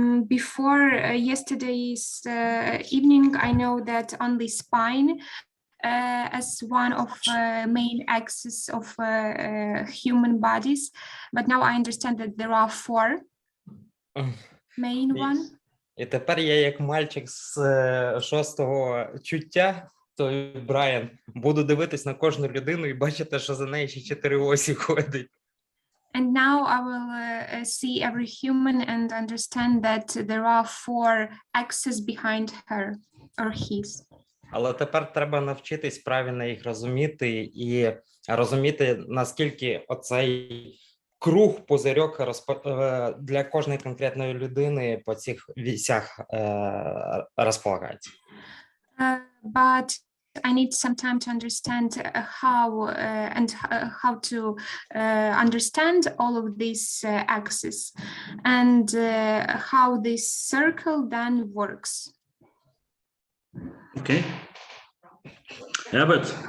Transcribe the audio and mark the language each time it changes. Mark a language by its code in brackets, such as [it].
[en] Before yesterday's evening, I know that only spine as one of main axes of human bodies, but now I understand that there are 4 main one. [uk] І тепер я, як мальчик з 6-го чуття, той Брайан, буду дивитись на кожну людину і бачити, що за нею ще 4 осі ходить. [en] And now I will see every human and understand that there are 4 axes behind her or his. [uk] Але тепер треба навчитись правильно їх розуміти і розуміти, наскільки оцей круг, пузирьок для кожної конкретної людини по цих вісях розполагається. [en] But I need some time to understand how to understand all of these axes and how this circle then works. Okay. Herbert.